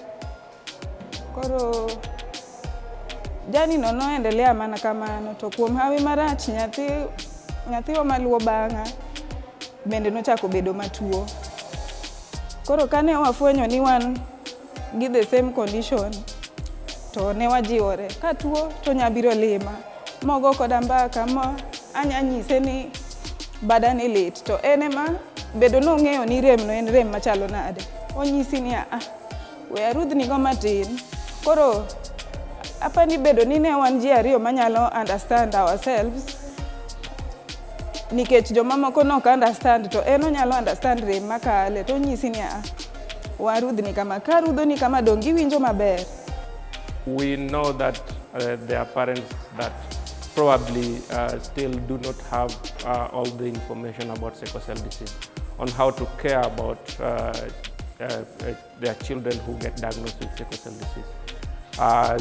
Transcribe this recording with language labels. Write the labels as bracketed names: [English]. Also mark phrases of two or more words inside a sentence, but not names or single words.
[Luo (Kenya and Tanzania)] Koro jani no noendelea mana kamano, to kuom hawi marach nyathiwa maluwo bang'a bende nochako bedo matuo. Koro kane wafwenyo ni wan gi [English] the same condition, [Luo (Kenya and Tanzania)] to ne wajiwore ka tuo to nyabiro lima, mogo koda mbaka, anyanyise ni bada ni lit, to enema bedo nong'eyo ni rem no en rem machalo nade. Onyisi ni we arudhni go matin. Koro apani bedo ni ne wan ji ariyo manyalo [English] understand ourselves, [Luo (Kenya and Tanzania)] nikech jomamoko nok understand, to en onyalo understand rem makale, to onyisi ni warudhni kama, karudhoni kama dongi winjo maber. [English] We know that there are parents that probably still do not have all the information about sickle cell disease, on how to care about their children who get diagnosed with sickle cell disease.